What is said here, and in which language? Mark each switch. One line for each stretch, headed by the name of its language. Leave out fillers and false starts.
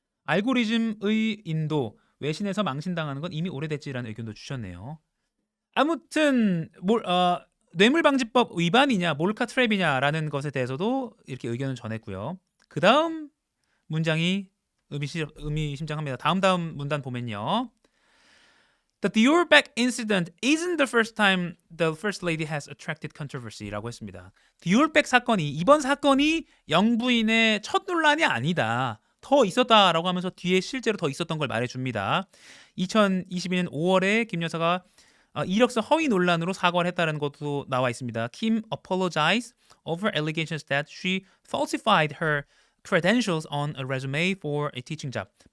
Korean: 알고리즘의 인도 외신에서 망신당하는 건 이미 오래됐지라는 의견도 주셨네요. 아무튼 뇌물방지법 위반이냐 몰카 트랩이냐라는 것에 대해서도 이렇게 의견을 전했고요. 그 다음 문장이 의미심장합니다. 다음 문단 보면요.
English: The Dior bag incident isn't the first time the First Lady has attracted controversy
Korean: 라고 했습니다. 디올백 사건이, 이번 사건이 영부인의 첫 논란이 아니다. 더 있었다라고 하면서 뒤에 실제로 더 있었던 걸 말해줍니다. 2022년 5월에 김 여사가 이력서 허위 논란으로 사과를 했다는 것도 나와 있습니다.
English: Kim apologized over allegations that she falsified her credentials on a resume for a teaching job.